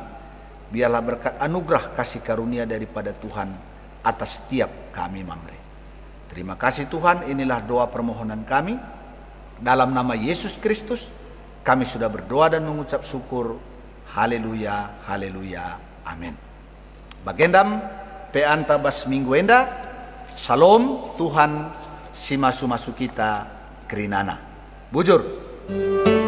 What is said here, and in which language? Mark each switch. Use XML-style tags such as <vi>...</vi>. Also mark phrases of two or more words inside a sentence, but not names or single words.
<id>Biarlah berkat anugerah kasih karunia daripada Tuhan atas setiap kami mamre. Terima kasih Tuhan, inilah doa permohonan kami. Dalam nama Yesus Kristus, kami sudah berdoa dan mengucap syukur. Haleluya, haleluya, amin.</id> <btx>Bagendam, peanta bas minggu enda, Shalom, Tuhan simasu-masu kita Kerinana. Bujur.</btx>